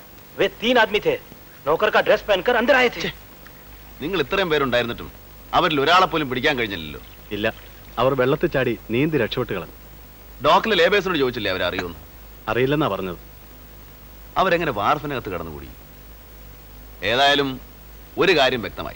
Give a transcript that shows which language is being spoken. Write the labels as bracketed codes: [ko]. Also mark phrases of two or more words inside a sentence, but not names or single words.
[hi] वे 3 आदमी थे, नौकर का ड्रेस पहनकर अंदर आए थे। [ml] നിങ്ങൾ ഇത്രയും പേരുണ്ടായിരുന്നിട്ടും അവരിൽ ഒരാളെ പോലും പിടിക്കാൻ കഴിഞ്ഞില്ലല്ലോ. ഇല്ല, അവർ വെള്ളത്തിൽ ചാടി നീന്തി രക്ഷപ്പെട്ട് കളഞ്ഞു. ഡോക്കിലെ ലേബേഴ്സിനോട് ചോദിച്ചില്ലേ അവരറിയുമെന്ന്? അറിയില്ലെന്നാ പറഞ്ഞത്. അവരെങ്ങനെ വാർഫിനകത്ത് കടന്നുകൂടി? ഏതായാലും ഒരു കാര്യം വ്യക്തമായി.